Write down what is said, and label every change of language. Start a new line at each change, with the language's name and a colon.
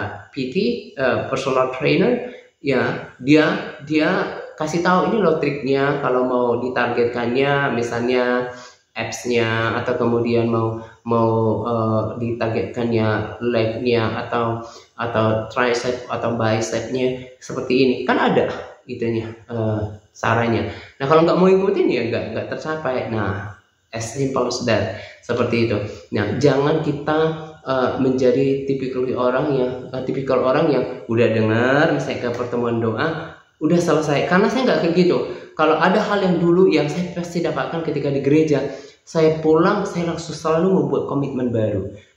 Indonesian: PT, personal trainer, ya, dia kasih tahu ini loh triknya kalau mau ditargetkannya, misalnya abs-nya, atau kemudian mau ditargetkannya leg-nya atau tricep atau bicep-nya seperti ini, kan ada itunya, caranya. Nah, kalau nggak mau ikutin ya nggak tercapai.
English: Nah, as simple as that,
Indonesian: seperti itu. Nah, jangan kita menjadi tipikal orang yang udah dengar misalnya ke pertemuan doa udah selesai. Karena saya nggak kayak gitu. Kalau ada hal yang dulu yang saya pasti dapatkan ketika di gereja, saya pulang, saya langsung selalu membuat komitmen baru.